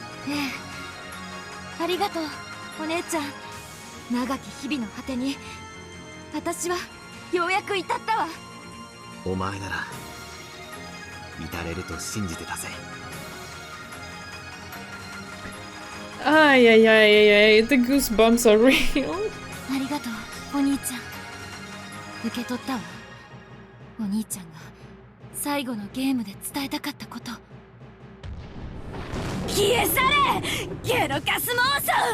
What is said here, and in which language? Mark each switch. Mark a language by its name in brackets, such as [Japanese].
[Japanese] ええ、ありがとうお姉ちゃん。長き日々の果てに私はようやく至ったわ。お前なら至れると信じてたぜ。 [English] Ay, ay, ay, ay, the goosebumps are real. [Japanese] ありがとうお兄ちゃん。受け取ったわ。お兄ちゃんが最後のゲームで伝えたかったこと。消え去れゲロカス妄想。